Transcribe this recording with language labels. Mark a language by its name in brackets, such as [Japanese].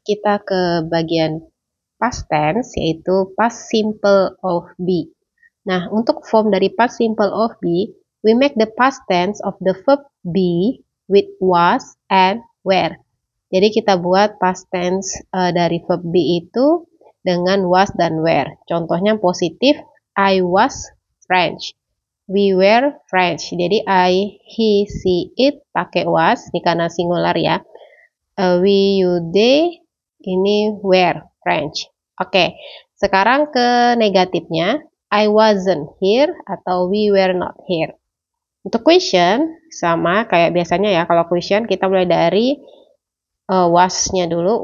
[Indonesian] Kita ke bagian past tense, yaitu past simple of be. Nah, untuk form dari [English] past simple of be, we make the past tense of the verb be with was and were. [Indonesian] Jadi kita buat past tense dari verb be itu dengan was dan were. Contohnya positif, [English] I was French. We were French. [Indonesian] Jadi [English] I, he, she, it [Indonesian] pakai [English] was, [Indonesian] ini karena [English] singular ya. We, you, they, [Indonesian] ini [English] were French. [Indonesian] Oke, sekarang ke negatifnya. [English] I wasn't here [Indonesian] atau [English] we were not here. [Indonesian] Untuk question, sama kayak biasanya ya. Kalau question kita mulai dari was-nya dulu.